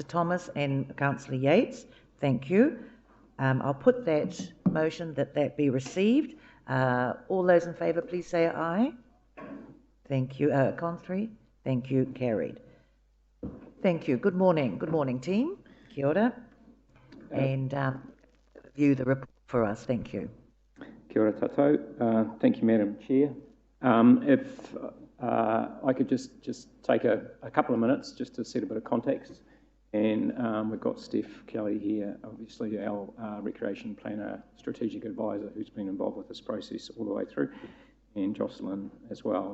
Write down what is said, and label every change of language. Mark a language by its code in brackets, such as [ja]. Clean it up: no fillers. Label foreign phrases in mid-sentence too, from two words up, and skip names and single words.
[en] Thomas and Councillor Yates. Thank you. I'll put that motion that be received. All those in favour, please say aye. Thank you. Contrary? Thank you. Carried. Thank you. Good morning. Good morning, team. [mi] Kia ora. [en] And view the report for us. Thank you. [mi] Kia ora tātou. [en] Thank you, Madam Chair. If I could just take a couple of minutes just to set a bit of context. And we've got Steph Kelly here, obviously our Recreation Planner Strategic Advisor, who's been involved with this process all the way through, and Jocelyn as well.